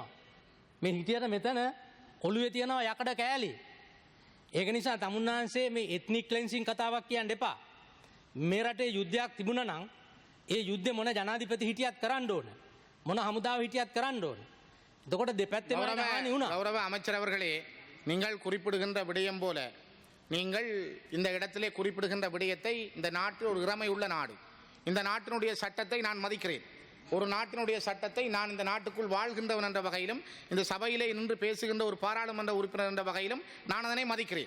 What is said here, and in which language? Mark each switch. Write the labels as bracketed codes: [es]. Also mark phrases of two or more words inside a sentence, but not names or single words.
[si] මේ හිටියට මෙතන ඔළුවේ තියෙනවා යකඩ කෑලි. ඒක නිසා තමුන්නාන්සේ මේ [en] ethnic cleansing [si] කතාවක් කියන්න එපා. මේ රටේ යුද්ධයක් තිබුණා නම් ඒ යුද්ධේ මොන ජනාධිපති හිටියත් කරන්න ඕන. මොන හමුදාව හිටියත් කරන්න ඕන. එතකොට දෙපැත්තේම හානි වුණා. [ta] கௌரவ அமைச்சர் அவர்களே, நீங்கள் குறிப்பிடுகின்ற விடயம் போல நீங்கள் இந்த இடத்திலே குறிப்பிடுகின்ற விடயத்தை, இந்த நாட்டு ஒரு இறமை உள்ள நாடு, இந்த நாட்டினுடைய சட்டத்தை நான் மதிக்கிறேன். ஒரு நாட்டினுடைய சட்டத்தை நான் இந்த நாட்டுக்குள் வாழ்கின்றவன் என்ற வகையிலும், இந்த சபையிலே நின்று பேசுகின்ற ஒரு பாராளுமன்ற உறுப்பினர் என்ற வகையிலும் நான் அதனை மதிக்கிறேன்.